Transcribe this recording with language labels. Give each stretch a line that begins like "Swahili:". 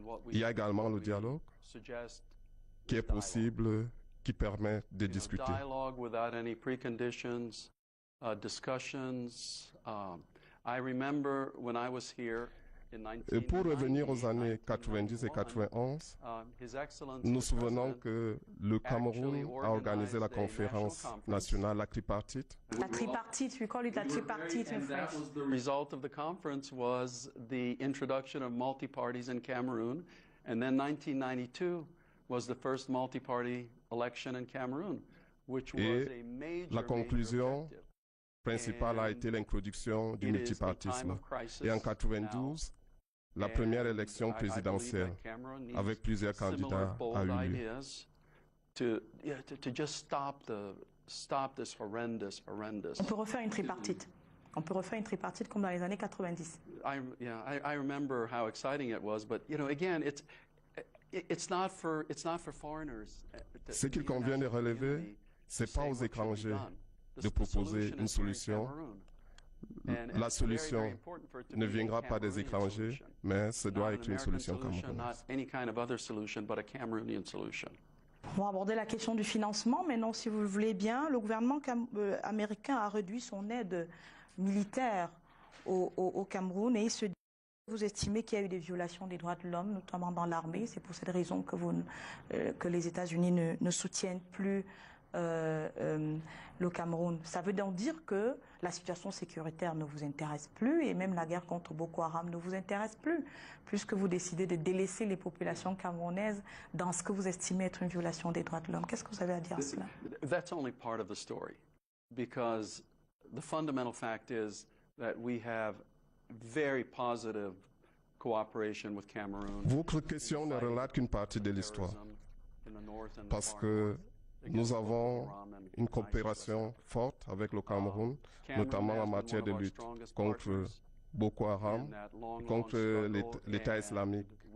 French: Il y a également le dialogue qui est possible, qui permet de discuter.
English: Dialogue without any preconditions, discussions. I remember when I was here.
French: Et pour revenir aux années 90 et 91, nous nous souvenons que le Cameroun a organisé la conférence nationale, la tripartite.
English: La tripartite, we call it la tripartite in French. The result of the conference was the introduction of multi-parties in Cameroon, and then 1992 was the first multi-party election in Cameroon, which was a major,
French: la conclusion
English: major
French: principale a été l'introduction du multipartisme. Et en 92, la première élection présidentielle avec plusieurs candidats a eu lieu.
English: To just stop this horrendous.
French: On peut refaire une tripartite. On peut refaire une tripartite comme dans les années 90.
English: I remember how exciting it was, but again, it's not for foreigners.
French: Ce qu'il convient de relever, c'est pas aux étrangers de proposer une solution. La solution ne viendra pas des étrangers, mais ce doit être une solution camerounaise. On va aborder la question du financement. Maintenant, si vous le voulez bien, le gouvernement américain a réduit son aide militaire au Cameroun et il se dit, vous estimez qu'il y a eu des violations des droits de l'homme, notamment dans l'armée. C'est pour cette raison que les États-Unis ne soutiennent plus le Cameroun. Ça veut donc dire que la situation sécuritaire ne vous intéresse plus et même la guerre contre Boko Haram ne vous intéresse plus, puisque vous décidez de délaisser les populations camerounaises dans ce que vous estimez être une violation des droits de l'homme. Qu'est-ce que vous avez à dire à cela?
English: That's only part of the story, because the fundamental fact is that we have very positive cooperation with Cameroon.
French: Votre question ne relate qu'une partie de l'histoire, parce que nous avons une coopération forte avec le Cameroun, notamment en matière de lutte contre Boko Haram, contre l'État islamique.